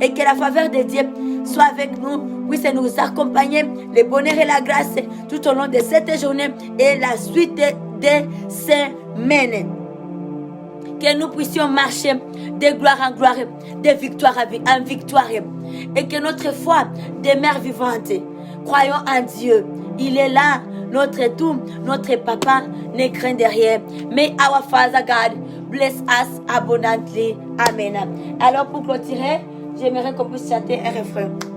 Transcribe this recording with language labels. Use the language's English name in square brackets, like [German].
[French] Et que la faveur de Dieu soit avec nous, puisse nous accompagner, le bonheur et la grâce tout au long de cette journée et la suite des semaines. Que nous puissions marcher de gloire en gloire, de victoire en victoire. Et que notre foi demeure vivante. Croyons en Dieu. Il est là, notre tout, notre papa, ne craint de rien. [English] May our Father God bless us abundantly. Amen. [French] Alors pour clôturer, j'aimerais qu'on puisse chanter un refrain.